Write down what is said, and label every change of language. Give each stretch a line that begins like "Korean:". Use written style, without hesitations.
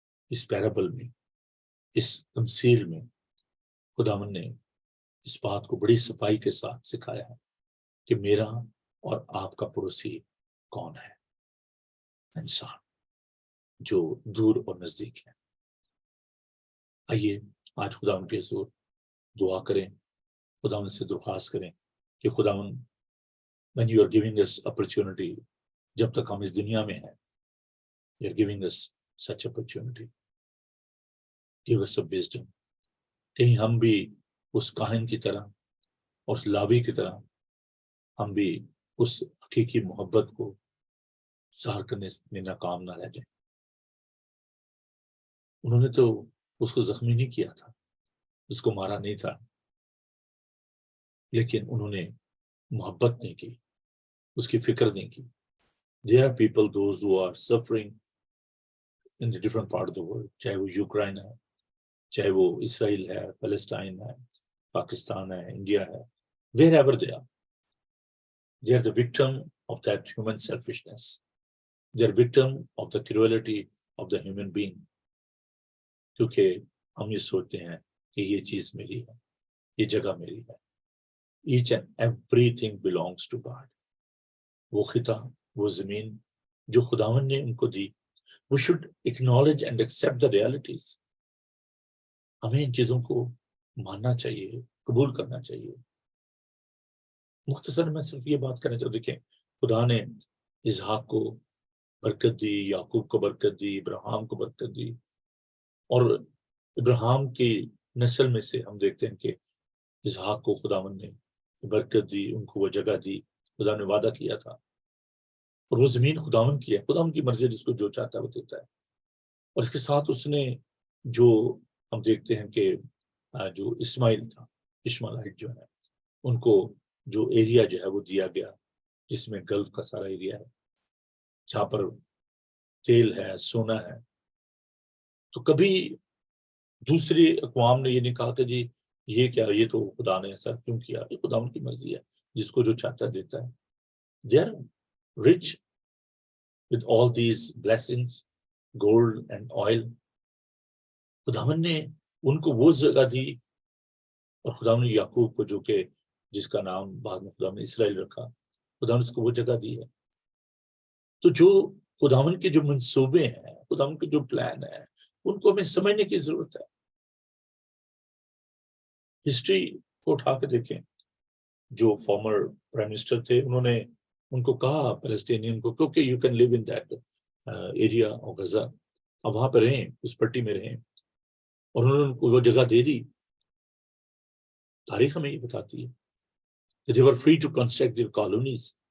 Urdu: اس پیرابل میں, اس تمثیل میں خداوند نے اس بات کو بڑی صفائی کے ساتھ سکھایا ہے کہ میرا اور آپ کا پڑوسی کون ہے. انسان جو دور اور نزدیک ہے. آئیے آج خداوند کے حضور دعا کریں, خداوند سے درخواست کریں کہ خداوند
English: when you are giving us opportunity,
Urdu: جب تک ہم اس دنیا میں ہیں,
English: you are giving us such opportunity. Give us a wisdom.
Urdu: کہیں ہم بھی اس کاہن کی طرح اور اس لاوی کی طرح ہم بھی اس حقیقی محبت کو ظاہر کرنے میں ناکام نہ رہ جائیں. انہوں نے تو اس کو زخمی نہیں کیا تھا, اس کو مارا نہیں تھا, لیکن انہوں نے محبت نہیں کی, اس کی فکر نہیں کی.
English: There are people, those who are suffering in the different part of the world,
Urdu: چاہے وہ یوکرائن ہے, چاہے وہ اسرائیل ہے, فلسطین ہے, پاکستان ہے, انڈیا ہے,
English: wherever they are the victim of that human selfishness. They are victim of the cruelty of the human being.
Urdu: کیونکہ ہم یہ سوچتے ہیں کہ یہ چیز میری ہے, یہ جگہ میری ہے.
English: Each and everything belongs to God.
Urdu: وہ خطہ, وہ زمین جو خداوند نے ان کو دی,
English: we should acknowledge and accept the realities.
Urdu: ہمیں ان چیزوں کو ماننا چاہیے, قبول کرنا چاہیے. مختصر میں صرف یہ بات کرنا چاہتا ہوں, دیکھیں خدا نے اسحاق کو برکت دی, یعقوب کو برکت دی, ابراہیم کو برکت دی, اور ابراہیم کی نسل میں سے ہم دیکھتے ہیں کہ اسحاق کو خداوند نے برکت دی, ان کو وہ جگہ دی, خدا نے وعدہ کیا تھا, اور وہ زمین خداوند کی ہے. خداوند کی مرضی, جس کو جو چاہتا ہے وہ دیتا ہے. اور اس کے ساتھ اس نے جو ہم دیکھتے ہیں کہ جو اسماعیل تھا, اشمائیلائٹ جو ہے, ان کو جو ایریا جو ہے وہ دیا گیا, جس میں گلف کا سارا ایریا ہے, جہاں پر تیل ہے, سونا ہے. تو کبھی دوسری اقوام نے یہ نہیں کہا کہ جی یہ کیا, یہ تو خدا نے ایسا کیوں کیا, یہ خدا ان کی مرضی ہے, جس کو جو چاہتا ہے دیتا ہے.
English: They are rich with all these blessings, gold and oil.
Urdu: خداوند نے ان کو وہ جگہ دی, اور خداوند نے یعقوب کو, جو کہ جس کا نام بعد میں خداوند نے اسرائیل رکھا, خداوند نے اس کو وہ جگہ دی ہے. تو جو خداوند کے جو منصوبے ہیں, خداوند کے جو پلان ہیں, ان کو ہمیں سمجھنے کی ضرورت ہے. ہسٹری کو اٹھا کے دیکھیں, جو فارمر پرائم منسٹر تھے, انہوں نے ان کو کہا فلسطینین کو, کیونکہ
English: you can live in that area of Gaza,
Urdu: اب وہاں پہ رہیں, اس پٹی میں رہیں, اور انہوں نے ان کو وہ جگہ دے دی. تاریخ ہمیں یہ بتاتی ہے کہ
English: they were free to construct their colonies.